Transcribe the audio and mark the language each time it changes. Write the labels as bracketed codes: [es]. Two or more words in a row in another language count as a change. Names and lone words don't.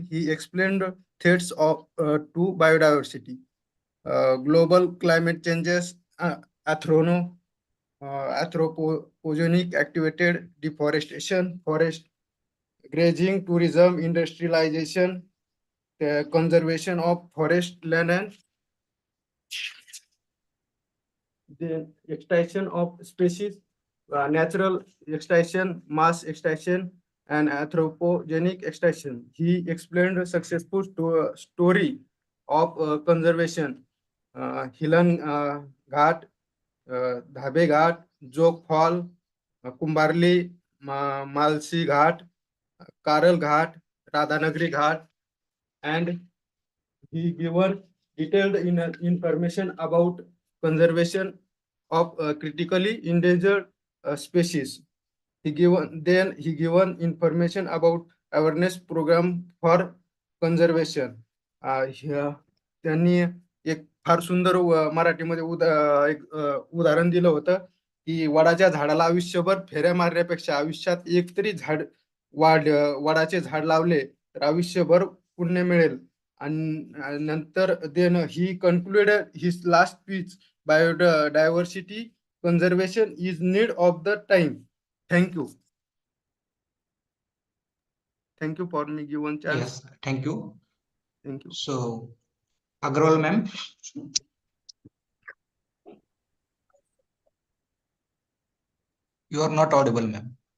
[en] He explained threats to biodiversity, global climate changes, anthropogenic activated deforestation, forest grazing, tourism, industrialization, the conservation of forest land, and the extinction of species, natural extinction, mass extinction, and anthropogenic extinction. He explained a successful story of conservation, Hilan Ghat, Dhabe Ghat, Jog Fall, Kumbarli, Malsi Ghat, Karal Ghat, Radhanagri Ghat, and he given detailed information about conservation of critically endangered species. He given information about awareness program for conservation. [mr] त्यांनी एक फार सुंदर मराठीमध्ये एक उदाहरण दिलं होतं की वडाच्या झाडाला आयुष्यभर फेऱ्या मारण्यापेक्षा आयुष्यात एक तरी झाड वडाचे झाड लावले तर आयुष्यभर पुण्य मिळेल. आणि नंतर [en] then he concluded his last speech, biodiversity conservation is need of the time. Thank you. Thank you for me given chance. Yes, thank you. Thank you. So, Agrawal ma'am. You are not audible, ma'am.